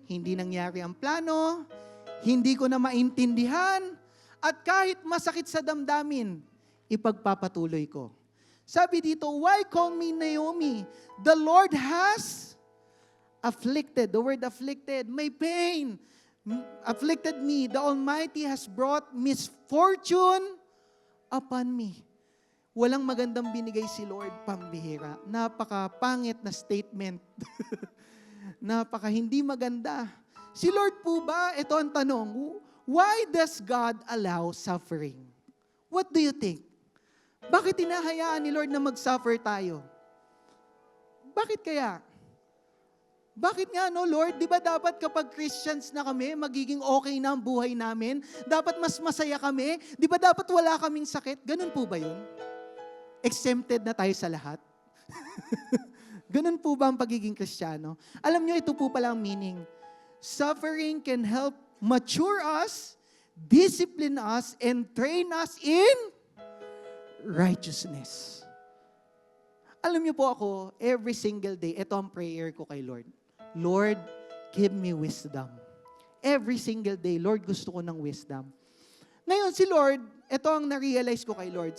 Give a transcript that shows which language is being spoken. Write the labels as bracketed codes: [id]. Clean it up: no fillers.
[tl] Hindi nangyari ang plano, hindi ko na maintindihan, at kahit masakit sa damdamin, ipagpapatuloy ko. Sabi dito, [en] why call me Naomi? The Lord has afflicted. The word afflicted, may pain. Afflicted me. The Almighty has brought misfortune upon me. [tl] Walang magandang binigay si Lord, pambihira. Napaka-pangit na statement. Napaka hindi maganda. Si Lord po ba, ito ang tanong, [en] why does God allow suffering? What do you think? [tl] Bakit hinahayaan ni Lord na mag-suffer tayo? Bakit kaya? Bakit nga, Lord? Di ba dapat kapag Christians na kami, magiging okay na ang buhay namin? Dapat mas masaya kami? Di ba dapat wala kaming sakit? Ganun po ba yun? Exempted na tayo sa lahat? Ganun po ba ang pagiging Kristiyano? Alam nyo, ito po pala ang meaning. [en] Suffering can help mature us, discipline us, and train us in righteousness. [tl] Alam niyo po ako, [en] every single day, [tl] ito ang prayer ko kay Lord. [en] Lord, give me wisdom. Every single day, Lord, [tl] gusto ko ng [en] wisdom. [tl] Ngayon, si Lord, ito ang na-realize ko kay Lord.